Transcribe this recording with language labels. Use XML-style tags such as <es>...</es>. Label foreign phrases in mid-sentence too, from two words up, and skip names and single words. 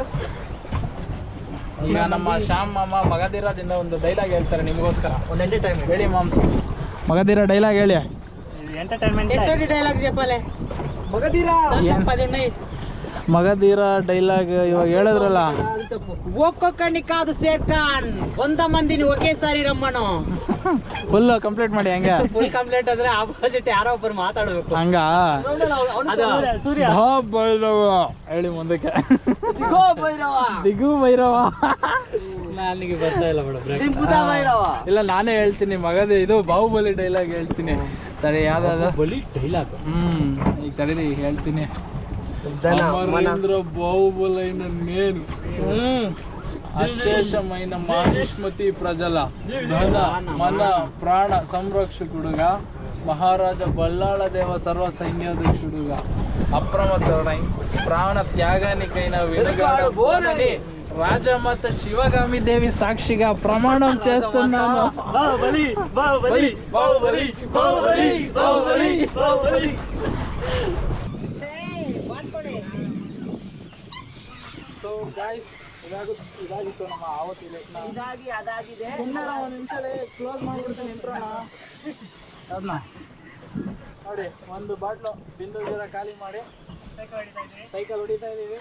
<kn>ಈಗ ನಮ್ಮ ಶ್ಯಾಮ್ ಮಾಮ ಮಗಧೀರದಿಂದ ಒಂದು ಡೈಲಾಗ್ ಹೇಳ್ತಾರೆ ನಿಮಗೋಸ್ಕರ. ಒಂದು ಎಂಟರ್ಟೈನ್ಮೆಂಟ್ ಹೇಳಿ ಮಾಮ್ಸ್, ಮಗಧೀರ ಡೈಲಾಗ್ ಹೇಳಿ. ಎಂಟರ್ಟೈನ್ಮೆಂಟ್</kn> <te>ಡೈಲಾಗ್ చెప్పాలి.</te> <kn>ಮಗಧೀರ ಡೈಲಾಗ್ ಇವಾಗ ಹೇಳಿದ್ರಲ್ಲ.</kn> <te>ఒక్కొక్కడిని కాదు సేట్ ఖాన్, 100 మందిని ఒకేసారి రమ్మను.</te> <en>full complete</en> <kn>ಮಾಡಿ. ಹಂಗೆ</kn> <en>full complete</en> <kn>ಅಂದ್ರೆ ಆಪೋಸಿಟ್ ಯಾರೋ ಒಬ್ಬರು ಮಾತಾಡಬೇಕು. ಹಂಗ ಸೂರ್ಯ ಭೈರವ ಹೇಳಿ ಮುಂದಕ್ಕೆ. ದಿಗು ಭೈರವ. ನನಗೆ ಬರ್ತಾ ಇಲ್ಲ ಮೇಡಮ್. ಇಲ್ಲ ನಾನೇ ಹೇಳ್ತೀನಿ ಮಗದೇ. ಇದು ಬಾಹುಬಲಿ ಡೈಲಾಗ್ ಹೇಳ್ತೀನಿ. ತಡೆ ಯಾವ್ದಾದ್ರು ಬಲಿ ಡೈಲಾಗ್. ಈಗ ತಡೀರಿ ಹೇಳ್ತೀನಿ.</kn> <te>అమరేంద్ర బాహుబలైన నేను అశేషమైన మాహిష్మతి ప్రజల ధన మన ప్రాణ సంరక్షకుడుగా మహారాజా బల్లాళ దేవ సర్వ సైన్యాధ్యక్షుడుగా అప్రమత్తమై ప్రాణ త్యాగానికైన వెనుగాడబోనని రాజమాత శివగామి దేవి సాక్షిగా ప్రమాణం చేస్తున్నాను. బాహుబలి బాహుబలి బాహుబలి బాహుబలి బాహుబలి బాహుబలి.</te> <en>so guys,</en> <kn>ಇದಾಗಿತ್ತು ನಮ್ಮ ಆವತ್ತು ಅದಾಗಿದೆ. ಒಂದು ನಿಮಿಷ ಕ್ಲೋಸ್ ಮಾಡ್ಬಿಡ್ತೀನಿ ಇಂಟ್ರೋನ. ಅದನ್ನ ನೋಡಿ, ಒಂದು ಬಾಟ್ಲು ಬಿಂದು ಜೀರ ಖಾಲಿ ಮಾಡಿ ಸೈಕಲ್ ಹೊಡಿತಾ ಇದ್ದೀವಿ.</kn>